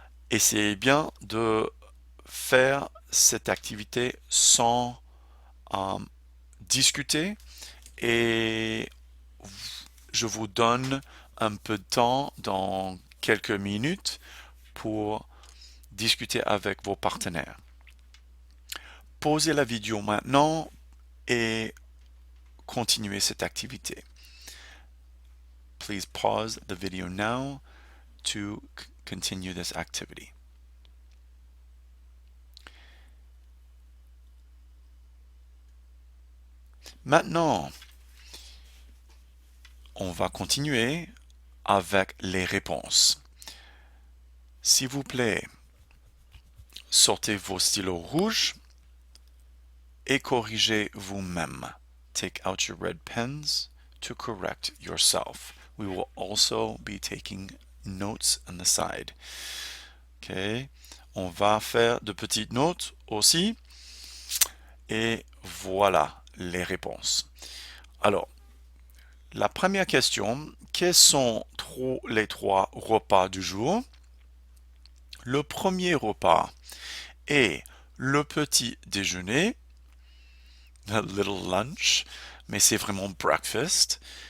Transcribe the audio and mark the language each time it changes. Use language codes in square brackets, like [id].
[fr] Et c'est bien de faire cette activité sans discuter et je vous donne un peu de temps dans quelques minutes pour discuter avec vos partenaires. Pausez la vidéo maintenant et continuez cette activité. [en] Please pause the video now to continue this activity. [fr] Maintenant, on va continuer avec les réponses. S'il vous plaît, sortez vos stylos rouges et corrigez vous-même. [en] Take out your red pens to correct yourself. We will also be taking notes on the side. Okay. [fr] On va faire de petites notes aussi. Et voilà les réponses. Alors, la première question, quels sont les 3 repas du jour? Le premier repas est le petit déjeuner, [en] a little lunch, [fr] mais c'est vraiment breakfast.